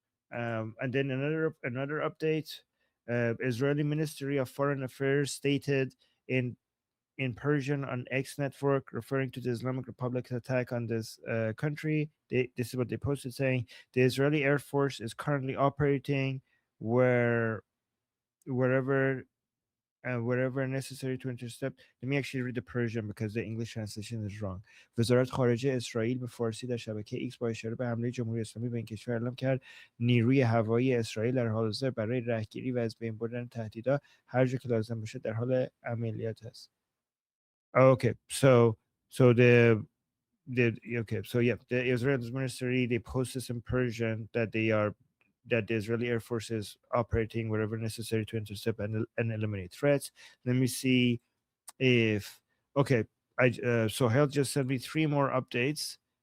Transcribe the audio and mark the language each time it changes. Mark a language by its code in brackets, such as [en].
[en] And then another update. Israeli Ministry of Foreign Affairs stated in Persian on X network, referring to the Islamic Republic's attack on this country. This is what they posted, saying the Israeli Air Force is currently operating wherever necessary to intercept. Let me actually read the Persian because the English translation is wrong. [fa] وزارت خارجه اسرائیل به فارسی در شبکه ایکس با اشاره به حمله جمهوری اسلامی به این کشور اعلام کرد نیروی هوایی اسرائیل در حال حاضر برای رهگیری و از بین بردن تهدیدات هر جا که لازم باشه در حال عملیات است. [en] Okay, so the Israeli ministry, they post this in Persian that the Israeli Air Force is operating wherever necessary to intercept and eliminate threats. Let me see if Sohail just sent me 3 more updates.